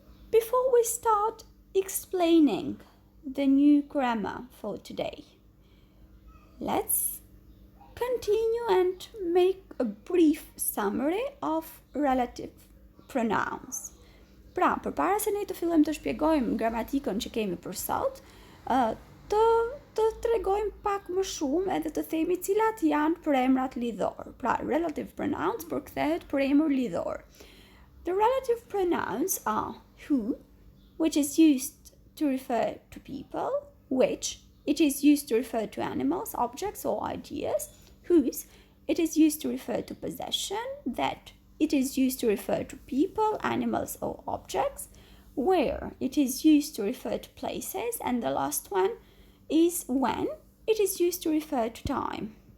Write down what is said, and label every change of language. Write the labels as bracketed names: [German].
[English] Before we start explaining the new grammar for today, let's continue and make a brief summary of relative pronouns. [Albanian] Pra, përpara se ne të fillojmë të shpjegojmë gramatikën që kemi për sot, të tregojmë pak më shumë edhe të themi cilat janë përemrat lidhor. Pra, relative pronouns përkthehet për emër lidhor. [English] The relative pronouns are who, which is used to refer to people, which, it is used to refer to animals, objects, or ideas, whose, it is used to refer to possession, that, it is used to refer to people, animals, or objects, where, it is used to refer to places, and the last one is when, it is used to refer to time.